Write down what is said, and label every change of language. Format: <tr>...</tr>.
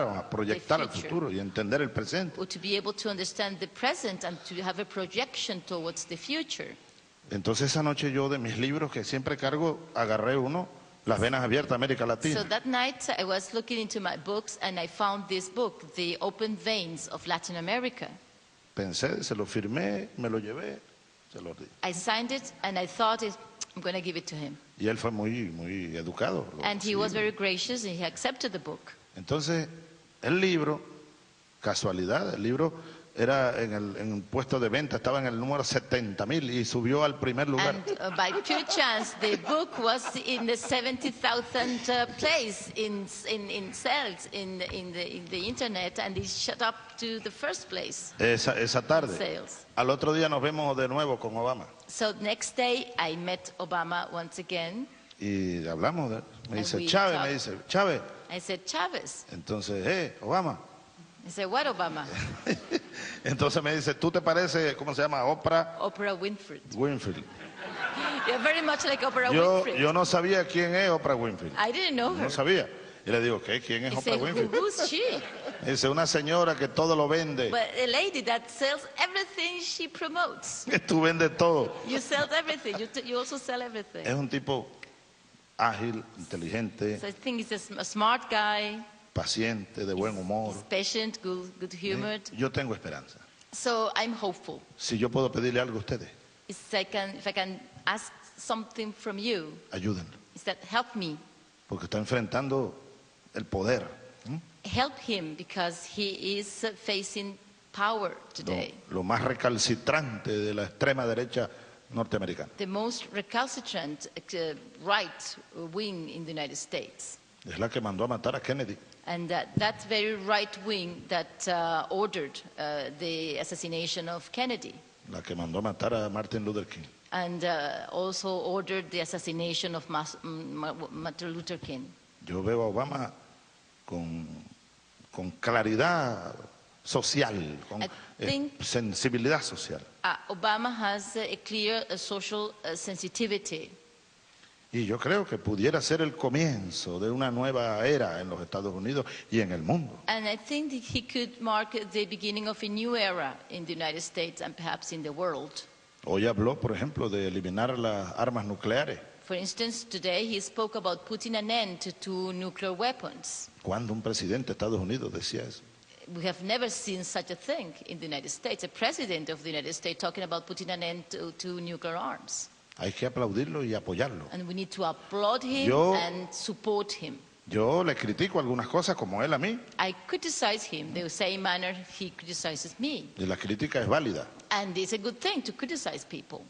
<es>proyectar el futuro y entender el presente.</es> <en>Or to be able to understand the present and to have a projection towards the future.</en> <es>Entonces esa noche yo de mis libros que siempre cargo, agarré uno, Las venas abiertas, América Latina.</es> <en>So that night I was looking into my books and I found this book, The Open Veins of Latin America.</en> <es>Pensé, se lo firmé, me lo llevé, se lo di.</es> <en>I signed it and I thought I'm going to give it to him.</en> <es>Y él fue muy educado.</es> <en>And he was very gracious and he accepted the book.</en> <es>Entonces, el libro, casualidad, el libro era en el puesto de venta, estaba en el número 70,000 y subió al primer lugar.</es> <en>And by pure chance, the book was in the 70,000 place in sales in the internet, and it shot up to the first place.</en> <es>Esa tarde.</es> <en>Sales.</en> <es>Al otro día nos vemos de nuevo con Obama.</es> <en>So next day I met Obama once again.</en> <es>Y hablamos de él. Me dice Chávez, me dice Chávez.</es> <en>I said Chávez.</en> <es>Entonces, Obama.</es> <en>I said, what, Obama?</en> <es>Entonces me dice, ¿tú te pareces, cómo se llama?</es> <en>Oprah Winfrey. You're very much like Oprah Winfrey.</en> <es>Yo no sabía quién es Oprah Winfrey.</es> <en>I didn't know her.</en> <es>No sabía. Y le digo, ¿quién es Oprah Winfrey?</es> <en>Who's she?</en> <es>Dice, una señora que todo lo vende.</es> <en>But a lady that sells everything she promotes.</en> <es>Tú vendes todo.</es> <en>You sell everything. You also sell everything.</en> <es>Es un tipo ágil, inteligente.</es> <en>So I think he's a smart guy.</en> <es>Paciente, de buen humor.</es> <en>He's patient, good humored.</en> <es>Yo tengo esperanza.</es> <en>So I'm hopeful.</en> <es>Si yo puedo pedirle algo a ustedes.</es> <en>If I can ask something from you.</en> <es>Ayúdenlo.</es> <en>Is that help me?</en> <es>Porque está enfrentando el poder.</es> <en>Help him because he is facing power today.</en> <es>Lo más recalcitrante de la extrema derecha norteamericana.</es> <en>The most recalcitrant right wing in the United States.</en> <es>Es la que mandó a matar a Kennedy.</es> <en>And that very right wing that ordered the assassination of Kennedy.</en> <es>La que mandó a matar a Martin Luther King.</es> <en>and also ordered the assassination of Martin Luther King.</en> <es>Yo veo a Obama con claridad social, con sensibilidad social.</es> <en>Obama has a clear social sensitivity.</en> <es>Y yo creo que pudiera ser el comienzo de una nueva era en los Estados Unidos y en el mundo.</es> <en>And I think that he could mark the beginning of a new era in the United States and perhaps in the world.</en> <es>Hoy habló, por ejemplo, de eliminar las armas nucleares.</es> <en>For instance, today he spoke about putting an end to nuclear weapons.</en> <es>¿Cuándo un presidente de Estados Unidos decía eso?</es> <en>We have never seen such a thing in the United States, a president of the United States talking about putting an end to nuclear arms.</en> <es>Hay que aplaudirlo y apoyarlo.</es> <en>And we need to applaud him and support him.</en> <es>Yo le critico algunas cosas como él a mí.</es> <en>I criticize him the same manner he criticizes me.</en> <es>Y la crítica es válida.</es> <en>And it's a good thing to criticize people.</en>